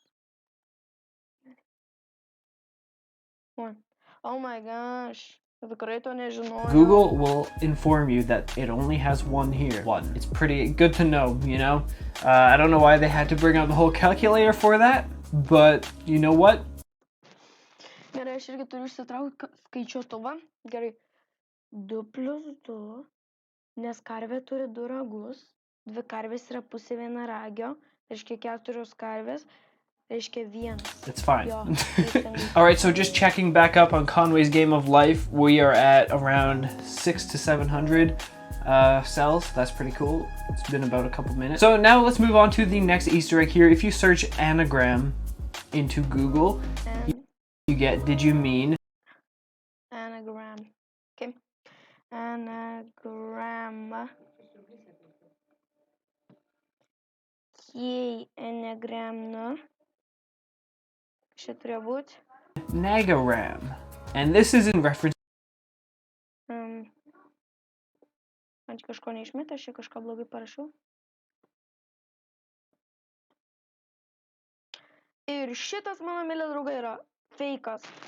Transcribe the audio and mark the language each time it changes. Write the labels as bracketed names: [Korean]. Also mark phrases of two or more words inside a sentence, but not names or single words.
[English] One. Oh my gosh. Google will inform you that it only has one here. One. It's pretty good to know, you know? I don't know why they had to bring out the whole calculator for that, but you know what? [Lithuanian] Gerai, aš irgi turiu išsitraukti skaičiuotuvą. Gerai. 2 plus 2, nes karvė turi 2 ragus, 2 karvės yra pusė vienaragio, reiškia 4 karvės. [English] It's fine. Alright, so just checking back up on Conway's game of life, we are at around 600 to 700 cells. That's pretty cool. It's been about a couple minutes. So now let's move on to the next Easter egg here. If you search anagram into Google, you get, did you mean? Anagram. Okay. Anagram. Okay, anagram, no? Nagaram. And this is in reference. [Lithuanian] Man kažko neišmetė, aš čia kažką blogai parašiau. Ir šitas, mano mėly draugai, yra feikas.